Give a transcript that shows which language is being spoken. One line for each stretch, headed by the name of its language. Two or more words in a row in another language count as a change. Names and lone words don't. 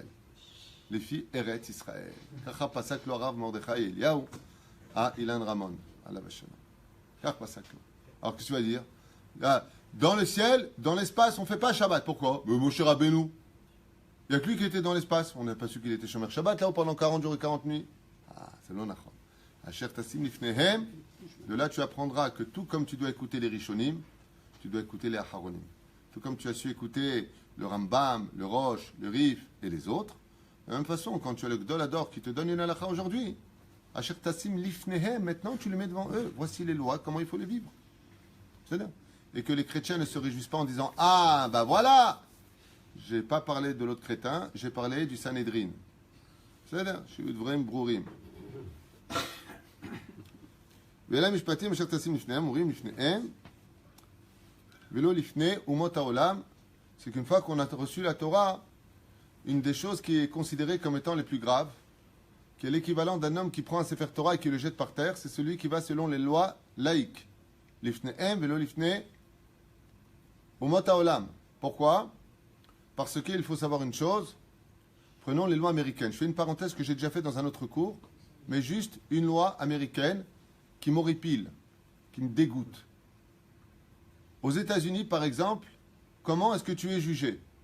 French: Les filles Eretz Israël. Alors qu'est-ce que tu vas dire? Dans le ciel, dans l'espace, on ne fait pas Shabbat. Pourquoi? Mais Moshe Rabbeinu. Il n'y a que lui qui était dans l'espace. On n'a pas su qu'il était
Hebrew: שומר שבת
French: là-haut pendant 40 jours et 40 nuits. C'est non nachon.
Hebrew: אשר תשים לפניהם.
French: De là, tu apprendras que tout comme tu dois écouter les Rishonim, tu dois écouter les Acharonim. Tout comme tu as su écouter le Rambam, le Rosh, le Rif et les autres, de la même façon, quand tu as le
Hebrew: גדול הדור
French: qui te donne une halakha aujourd'hui,
Hebrew: אשר תשים לפניהם,
French: maintenant tu le mets devant eux. Voici les lois, comment il faut les vivre. C'est-à-dire, et que les chrétiens ne se réjouissent pas en disant, ah, ben voilà, j'ai pas parlé de l'autre crétin, j'ai parlé du Sanhedrin. C'est-à-dire, je suis vraiment brourim.
Hebrew: ואלה משפטים אשר תשים לפניהם, אומרים לפניהם, ולא לפני אומות העולם,
French: c'est qu'une fois qu'on a reçu la Torah, une des choses qui est considérée comme étant les plus graves, qui est l'équivalent d'un homme qui prend un Sefer Torah et qui le jette par terre, c'est celui qui va selon les lois laïques.
Hebrew: לפניהם ולא לפני אומות העולם.
French: Pourquoi? Parce qu'il faut savoir une chose. Prenons les lois américaines. Je fais une parenthèse que j'ai déjà fait dans un autre cours, mais juste une loi américaine qui m'horripile, qui me dégoûte. Aux États-Unis, par exemple, comment est-ce que tu es jugé?